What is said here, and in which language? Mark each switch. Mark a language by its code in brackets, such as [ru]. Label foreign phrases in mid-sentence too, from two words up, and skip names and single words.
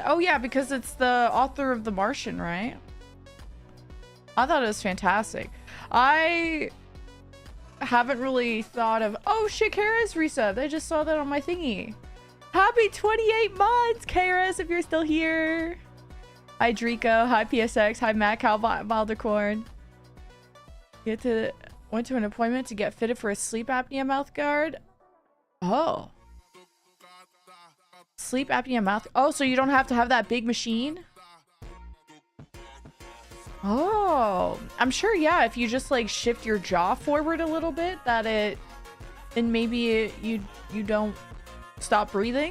[en] Oh yeah, because it's the author of The Martian, right? I thought it was fantastic. I haven't really thought of... Oh shit, Karis resubbed. I just saw that on my thingy. Happy 28 months, Karis, if you're still here. Hi, Drico. Hi, PSX. Hi, Matt Cal Valdercorn. Went to an appointment to get fitted for a sleep apnea mouth guard. Oh. Sleep apnea mouth... Oh, so you don't have to have that big machine? Oh, I'm sure, yeah, if you just like shift your jaw forward a little bit, that and maybe you don't stop breathing.